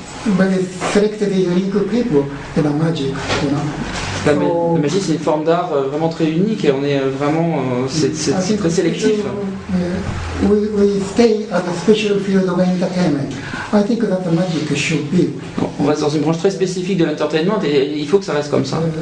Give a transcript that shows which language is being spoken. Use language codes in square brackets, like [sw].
[en] very selected unique people in the magic, you know. [fr] La magie, c'est une forme d'art vraiment très unique et on est vraiment, c'est très sélectif. [en] We stay at a special field of entertainment. I think that the magic should be. [fr] On reste dans une branche très spécifique de l'entertainment et il faut que ça reste comme ça.